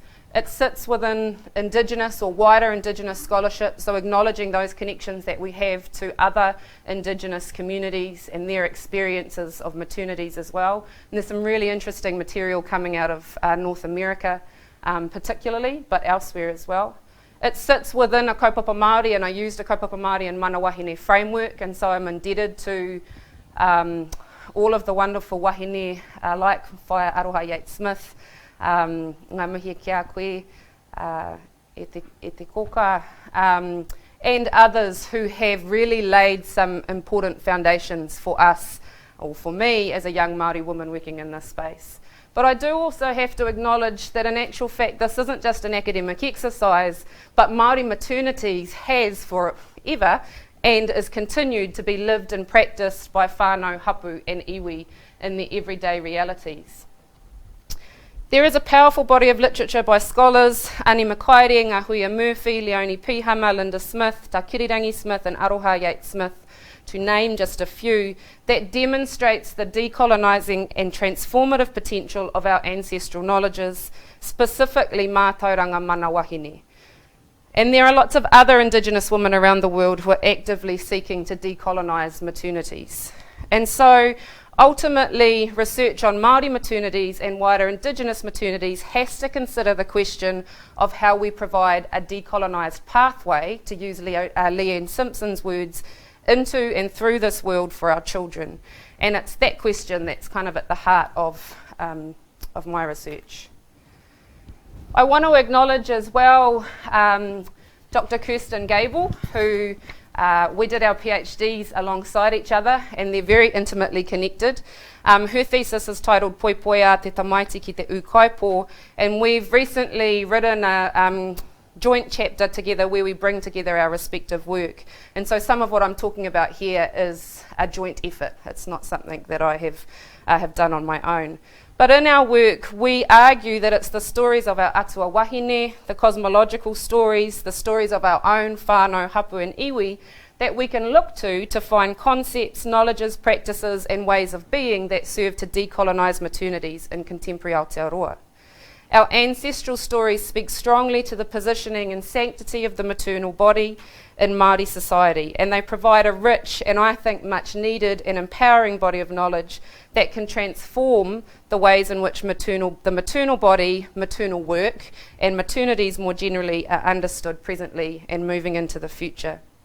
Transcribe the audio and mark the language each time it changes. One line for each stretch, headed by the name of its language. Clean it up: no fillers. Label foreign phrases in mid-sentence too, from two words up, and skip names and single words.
English: It sits within Indigenous or wider Indigenous scholarship, so acknowledging those connections that we have to other Indigenous communities and their experiences of maternities as well. And there's some really interesting material coming out of North America particularly, but elsewhere as well. It sits within a
Māori: kaupapa Māori,
English: and I used a
Māori: kaupapa Māori
English: and
Māori: mana Wahine
English: framework, and so I'm indebted to all of the wonderful Wahine like Whaia Aroha Yates Smith,
Māori: ngā mihi kia koe, e te koka,
English: and others who have really laid some important foundations for us, or for me as a young Māori woman working in this space. But I do also have to acknowledge that in actual fact this isn't just an academic exercise, but Māori maternities has forever and is continued to be lived and practiced by
Māori: whānau, hapu
English: and iwi in their everyday realities. There is a powerful body of literature by scholars, Ani Makaere, Ngahuia Murphy, Leonie Pihama, Linda Smith, Takirirangi Smith and Aroha Yates Smith, to name just a few, that demonstrates the decolonising and transformative potential of our ancestral knowledges, specifically
Māori: mātauranga mana wahine.
English: And there are lots of other Indigenous women around the world who are actively seeking to decolonise maternities. And so, ultimately, research on Māori maternities and wider Indigenous maternities has to consider the question of how we provide a decolonised pathway, to use Leanne Simpson's words, into and through this world for our children. And it's that question that's kind of at the heart of my research. I want to acknowledge as well Dr Kristen Gable, who we did our PhDs alongside each other, and they're very intimately connected. Her thesis is titled Poipoia te tamaiti ki te u kaipo, and we've recently written a joint chapter together where we bring together our respective work. And so some of what I'm talking about here is a joint effort. It's not something that I have done on my own. But in our work, we argue that it's the stories of our
Māori: atua wahine,
English: the cosmological stories, the stories of our own
Māori: whānau, hapu
English: and iwi, that we can look to find concepts, knowledges, practices and ways of being that serve to decolonise maternities in contemporary Aotearoa. Our ancestral stories speak strongly to the positioning and sanctity of the maternal body in Māori society, and they provide a rich and I think much needed and empowering body of knowledge that can transform the ways in which the maternal body, maternal work and maternities more generally are understood presently and moving into the future.